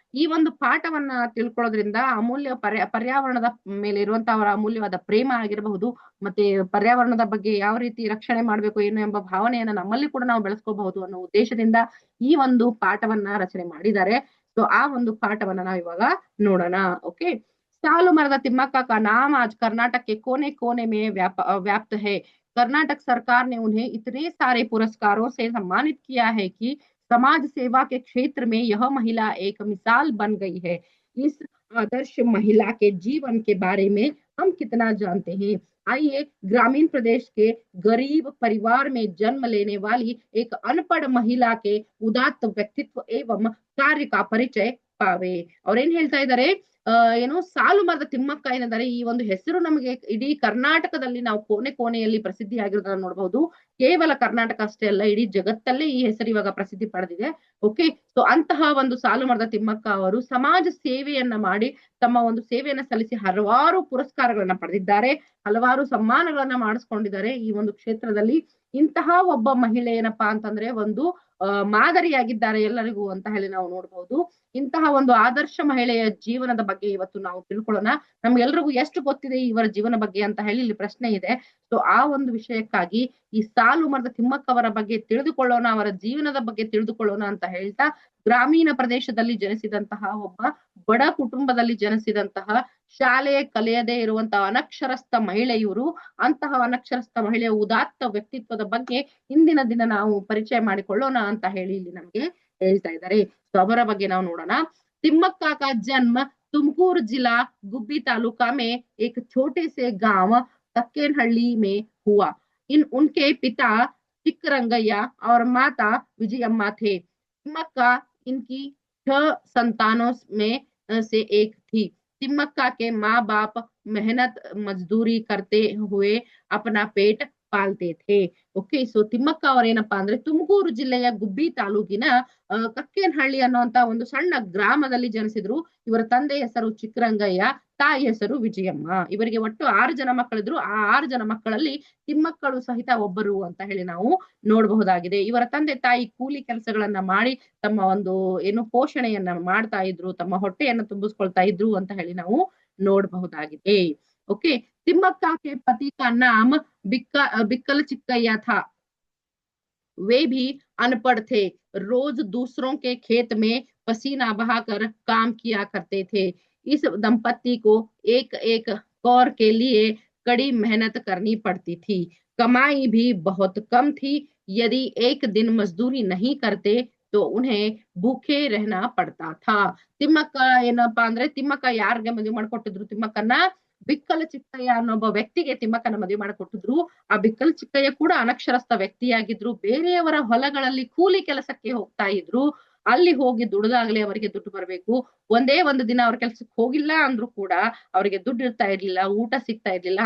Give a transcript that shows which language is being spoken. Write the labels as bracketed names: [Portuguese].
[Kannada] ಈ ಒಂದು ಪಾಠವನ್ನ ತಿಳ್ಕೊಳ್ಳೋದ್ರಿಂದ ಅಮೂಲ್ಯ ಪರ್ಯಾವರಣದ ಮೇಲೆ ಇರುವಂತಹ ಅವರ ಅಮೂಲ್ಯವಾದ ಪ್ರೇಮ ಆಗಿರಬಹುದು, ಮತ್ತೆ ಪರ್ಯಾವರಣದ ಬಗ್ಗೆ ಯಾವ ರೀತಿ ರಕ್ಷಣೆ ಮಾಡ್ಬೇಕು ಏನು ಎಂಬ ಭಾವನೆಯನ್ನ ನಮ್ಮಲ್ಲಿ ಕೂಡ ನಾವು ಬೆಳೆಸ್ಕೋಬಹುದು ಅನ್ನೋ ಉದ್ದೇಶದಿಂದ ಈ ಒಂದು ಪಾಠವನ್ನ ರಚನೆ ಮಾಡಿದ್ದಾರೆ. ಸೊ ಆ ಒಂದು ಪಾಠವನ್ನ ನಾವು ಇವಾಗ ನೋಡೋಣ. [Hindi] ಓಕೆ, सालू मरदा तिम्मक्का का नाम आज कर्नाटक के कोने कोने में व्याप्त है। कर्नाटक सरकार ने उन्हें इतने सारे पुरस्कारों से सम्मानित किया है कि समाज सेवा के क्षेत्र में यह महिला एक मिसाल बन गई है। इस आदर्श महिला के जीवन के बारे में हम कितना जानते हैं? आइए ग्रामीण प्रदेश के गरीब परिवार में जन्म लेने वाली एक अनपढ़ महिला के उदात्त व्यक्तित्व एवं कार्य का परिचय पावे. [Kannada] और ಏನ್ ಹೇಳ್ತಾ ಇದ್ದಾರೆ, ಏನು ಸಾಲು ಮರದ ತಿಮ್ಮಕ್ಕ ಏನಿದ್ದಾರೆ ಈ ಒಂದು ಹೆಸರು ನಮಗೆ ಇಡೀ ಕರ್ನಾಟಕದಲ್ಲಿ ನಾವು ಕೋನೆ ಕೋನೆಯಲ್ಲಿ ಪ್ರಸಿದ್ಧಿ ಆಗಿರೋದನ್ನ ನೋಡಬಹುದು. ಕೇವಲ ಕರ್ನಾಟಕ ಅಷ್ಟೇ ಅಲ್ಲ, ಇಡೀ ಜಗತ್ತಲ್ಲೇ ಈ ಹೆಸರು ಇವಾಗ ಪ್ರಸಿದ್ಧಿ ಪಡೆದಿದೆ. ಓಕೆ, ಸೊ ಅಂತಹ ಒಂದು ಸಾಲು ಮರದ ತಿಮ್ಮಕ್ಕ ಅವರು ಸಮಾಜ ಸೇವೆಯನ್ನ ಮಾಡಿ ತಮ್ಮ ಒಂದು ಸೇವೆಯನ್ನ ಸಲ್ಲಿಸಿ ಹಲವಾರು ಪುರಸ್ಕಾರಗಳನ್ನ ಪಡೆದಿದ್ದಾರೆ, ಹಲವಾರು ಸಮ್ಮಾನಗಳನ್ನ ಮಾಡಿಸ್ಕೊಂಡಿದ್ದಾರೆ ಈ ಒಂದು ಕ್ಷೇತ್ರದಲ್ಲಿ. ಇಂತಹ ಒಬ್ಬ ಮಹಿಳೆ ಏನಪ್ಪಾ ಅಂತಂದ್ರೆ ಒಂದು ಮಾದರಿಯಾಗಿದ್ದಾರೆ ಎಲ್ಲರಿಗೂ ಅಂತ ಹೇಳಿ ನಾವು ನೋಡಬಹುದು. ಇಂತಹ ಒಂದು ಆದರ್ಶ ಮಹಿಳೆಯ ಜೀವನದ ಬಗ್ಗೆ ಇವತ್ತು ನಾವು ತಿಳ್ಕೊಳ್ಳೋಣ. ನಮ್ಗೆಲ್ರಿಗೂ ಎಷ್ಟು ಗೊತ್ತಿದೆ ಇವರ ಜೀವನ ಬಗ್ಗೆ ಅಂತ ಹೇಳಿ ಇಲ್ಲಿ ಪ್ರಶ್ನೆ ಇದೆ. ಸೊ ಆ ಒಂದು ವಿಷಯಕ್ಕಾಗಿ ಈ ಸಾಲು ಮರದ ತಿಮ್ಮಕ್ಕವರ ಬಗ್ಗೆ ತಿಳಿದುಕೊಳ್ಳೋಣ, ಅವರ ಜೀವನದ ಬಗ್ಗೆ ತಿಳಿದುಕೊಳ್ಳೋಣ ಅಂತ ಹೇಳ್ತಾ, ಗ್ರಾಮೀಣ ಪ್ರದೇಶದಲ್ಲಿ ಜನಿಸಿದಂತಹ ಒಬ್ಬ ಬಡ ಕುಟುಂಬದಲ್ಲಿ ಜನಿಸಿದಂತಹ ಶಾಲೆ ಕಲಿಯದೇ ಇರುವಂತಹ ಅನಕ್ಷರಸ್ಥ ಮಹಿಳೆ ಇವರು. ಅಂತಹ ಅನಕ್ಷರಸ್ಥ ಮಹಿಳೆಯ ಉದಾತ್ತ ವ್ಯಕ್ತಿತ್ವದ ಬಗ್ಗೆ ಇಂದಿನ ದಿನ ನಾವು ಪರಿಚಯ ಮಾಡಿಕೊಳ್ಳೋಣ ಅಂತ ಹೇಳಿ ಇಲ್ಲಿ ನಮ್ಗೆ ಹೇಳ್ತಾ ಇದ್ದಾರೆ. ಸೊ ಅವರ ಬಗ್ಗೆ ನಾವು ನೋಡೋಣ. [Hindi] तिम्मक्का का जन्म तुमकुर जिला गुब्बी तालुका में एक छोटे से गांव तक्केनहಳ್ಳಿ में हुआ. उनके पिता चिक्करंगಯ್ಯ और माता विजयम्मा थे. तिम्मक्का इनकी 6 संतानों में से एक थी. तिम्मक्का के माँ बाप मेहनत मजदूरी करते हुए अपना पेट ಪಾಲ್ತೆ ಥೇ. [Kannada] ಓಕೆ, ಸೊ ತಿಮ್ಮಕ್ಕ ಅವರೇನಪ್ಪಾ ಅಂದ್ರೆ ತುಮಕೂರು ಜಿಲ್ಲೆಯ ಗುಬ್ಬಿ ತಾಲೂಕಿನ ಕಕ್ಕೇನಹಳ್ಳಿ ಅನ್ನುವಂತ ಒಂದು ಸಣ್ಣ ಗ್ರಾಮದಲ್ಲಿ ಜನಿಸಿದ್ರು. ಇವರ ತಂದೆ ಹೆಸರು ಚಿಕ್ಕರಂಗಯ್ಯ, ತಾಯಿ ಹೆಸರು ವಿಜಯಮ್ಮ. ಇವರಿಗೆ ಒಟ್ಟು 6 ಜನ ಮಕ್ಕಳಿದ್ರು. ಆ 6 ಜನ ಮಕ್ಕಳಲ್ಲಿ ತಿಮ್ಮಕ್ಕಳು ಸಹಿತ ಒಬ್ಬರು ಅಂತ ಹೇಳಿ ನಾವು ನೋಡಬಹುದಾಗಿದೆ. ಇವರ ತಂದೆ ತಾಯಿ ಕೂಲಿ ಕೆಲಸಗಳನ್ನ ಮಾಡಿ ತಮ್ಮ ಒಂದು ಏನು ಪೋಷಣೆಯನ್ನ ಮಾಡ್ತಾ ಇದ್ರು, ತಮ್ಮ ಹೊಟ್ಟೆಯನ್ನ ತುಂಬಿಸ್ಕೊಳ್ತಾ ಇದ್ರು ಅಂತ ಹೇಳಿ ನಾವು ನೋಡಬಹುದಾಗಿದೆ. [Hindi] ओके, तिम्मक्का के पति का नाम बिक्कल चिक्कಯ್ಯ था. वे भी अनपढ़ थे. रोज दूसरों के खेत में पसीना बहाकर काम किया करते थे. इस दंपति को एक एक कौर के लिए कड़ी मेहनत करनी पड़ती थी. कमाई भी बहुत कम थी. यदि एक दिन मजदूरी नहीं करते तो उन्हें भूखे रहना पड़ता था. [Kannada] ತಿಮ್ಮಕ್ಕ ಏನಪ್ಪಾ ಅಂದ್ರೆ ತಿಮ್ಮಕ್ಕ ಯಾರಿಗೆ ಮದುವೆ ಮಾಡ್ಕೊಟ್ಟಿದ್ರು, ತಿಮ್ಮಕ್ಕನ್ನ ಬಿಕ್ಕಲ ಚಿಕ್ಕಯ್ಯ ಅನ್ನೊಬ್ಬ ವ್ಯಕ್ತಿಗೆ ತಿಮ್ಮಕ್ಕನ ಮದುವೆ ಮಾಡಿಕೊಟ್ಟಿದ್ರು. ಆ ಬಿಕ್ಕಲ ಚಿಕ್ಕಯ್ಯ ಕೂಡ ಅನಕ್ಷರಸ್ಥ ವ್ಯಕ್ತಿಯಾಗಿದ್ರು. ಬೇರೆಯವರ ಹೊಲಗಳಲ್ಲಿ ಕೂಲಿ ಕೆಲಸಕ್ಕೆ ಹೋಗ್ತಾ ಇದ್ರು. ಅಲ್ಲಿ ಹೋಗಿ ದುಡಿದಾಗ್ಲೇ ಅವರಿಗೆ ದುಡ್ಡು ಬರಬೇಕು. ಒಂದೇ ಒಂದು ದಿನ ಅವ್ರ ಕೆಲ್ಸಕ್ಕೆ ಹೋಗಿಲ್ಲ ಅಂದ್ರೂ ಕೂಡ ಅವರಿಗೆ ದುಡ್ಡು ಇರ್ತಾ ಇರ್ಲಿಲ್ಲ, ಊಟ ಸಿಗ್ತಾ ಇರ್ಲಿಲ್ಲ.